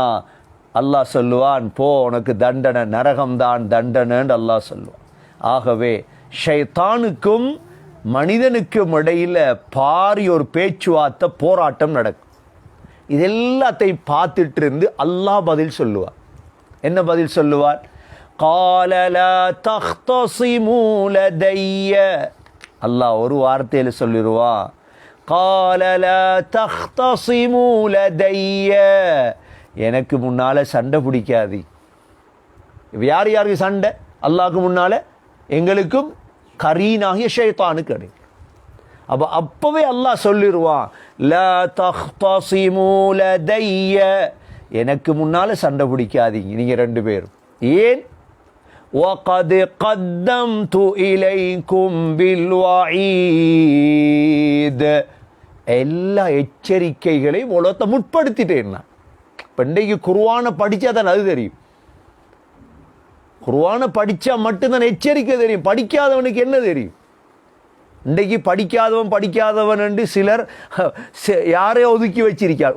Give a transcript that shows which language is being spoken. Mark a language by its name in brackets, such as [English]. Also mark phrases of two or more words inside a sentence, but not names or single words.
[Tamil] அல்லாஹ் சொல்லுவான், போ, உனக்கு தண்டனை, நரகம்தான் தண்டனைன்னு அல்லாஹ் சொல்லுவான். ஆகவே ஷைத்தானுக்கும் மனிதனுக்கும் இடையில் பாரி ஒரு பேச்சுவார்த்தை, போராட்டம் நடக்கும். இது எல்லாத்தையும் பார்த்துட்டு இருந்து அல்லாஹ் பதில் சொல்லுவார். என்ன பதில் சொல்லுவார்? [Arabic] قَالَ لَا تَخْتَصِمُوا لَدَيَّ, [Tamil] அல்லாஹ் ஒரு வார்த்தையில் சொல்லிடுவா, [Arabic] قَالَ لَا تَخْتَصِمُوا لَدَيَّ, [Tamil] எனக்கு முன்னால் சண்டை பிடிக்காது. இப்போ யார் யாருக்கு சண்டை? அல்லாஹ்க்கு முன்னால் எங்களுக்கும் கரீனாகிய ஷைத்தானுக்கு கிடையாது. அப்போ அப்போவே அல்லாஹ் சொல்லிடுவான், [Arabic] لا تختصموا لدي, [Tamil] எனக்கு முன்னால் சண்டை பிடிக்காதீங்க நீங்கள் ரெண்டு பேரும். ஏன்? [Arabic] وَقَدْ قَدَّمْتُ إِلَيْكُمْ بِالْوَعِيدِ, [Tamil] எல்லா எச்சரிக்கைகளையும் உலகத்தை முற்படுத்திட்டேன் நான். இப்போ இன்றைக்கு குர்ஆனை படித்தா தான் அது தெரியும். குர்ஆனை படித்தா மட்டும்தான் எச்சரிக்கை தெரியும். படிக்காதவனுக்கு என்ன தெரியும்? இன்றைக்கு படிக்காதவன் என்று சிலர் யாரையோ ஒதுக்கி வச்சிருக்கார்.